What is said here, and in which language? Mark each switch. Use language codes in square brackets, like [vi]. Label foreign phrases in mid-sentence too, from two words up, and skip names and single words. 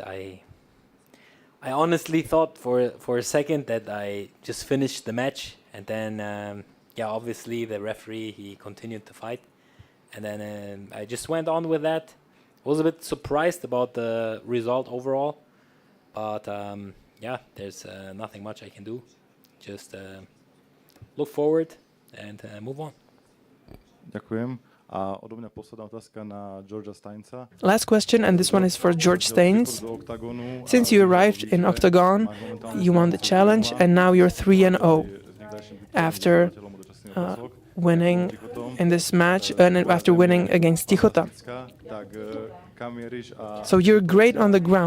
[en] I honestly thought for a second that I just finished the match, and then, obviously the referee, he continued the fight. And then I just went on with that. Was a bit surprised about the result overall, but there's nothing much I can do. Just look forward and move on. [sk] Ďakujem. A odo mňa posledná otázka na Georgia Steinsa. [en] Last question, and this one is for George Staines. Since you arrived in OKTAGON, you won the challenge, and now you're 3-0 after winning in this match and after winning against Tichota. So you're great on the ground.